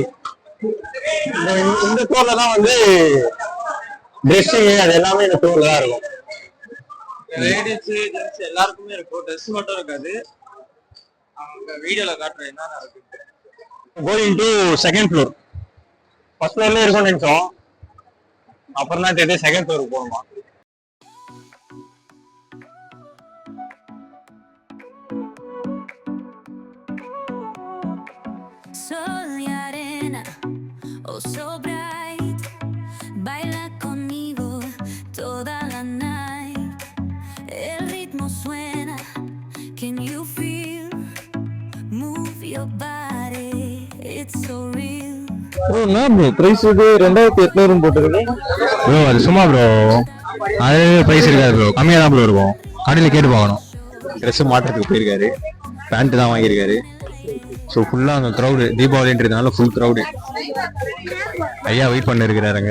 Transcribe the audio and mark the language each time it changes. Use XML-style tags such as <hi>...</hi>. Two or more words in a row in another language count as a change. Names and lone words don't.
<ta>இந்த ஸ்டோர்ல தான் வந்து ட்ரெஸ்ஸிங் அது எல்லாமே இந்த ஸ்டோர்ல தான் இருக்கும்.</ta> <en>ladies gents</en> <ta>எல்லாருக்குமே இருக்கும். ட்ரெஸ் மட்டும் இருக்காது. அவங்க வீடியோல காட்டுறேன் என்னென்ன இருக்கு.</ta> <en>Going to second floor. first floor</en> <ta>இருக்கும்னு நினைச்சோம். அப்புறம் தான் தெரியுது</ta> <en>second floor</en> <ta>போகணுமா.</ta> <es>Sol y arena,</es> <en>oh so bright,</en> <es>baila conmigo toda la night. El ritmo suena,</es> <en>can you feel? Move your body, it's so real.</en> <ta>ப்ரோ என்ன ப்ரோ பிரைஸ் இது 2800 போட்டுருக்கு ப்ரோ. அது சும்மா ப்ரோ. அது பிரைஸ் இருக்காது ப்ரோ. கம்மியா தான் ப்ரோ இருக்கும். கடையில கேட்டு பார்க்கணும். ட்ரெஸ் மாட்டுறதுக்கு போயிருக்காரு. பேண்ட் தான் வாங்கியிருக்காரு. ஸோ ஃபுல்லாக அங்கே க்ரௌடு. தீபாவளின்றதுனால</ta> <en>full crowd.</en> <ta>ஐயா வெயிட் பண்ண இருக்கிறாருங்க.</ta>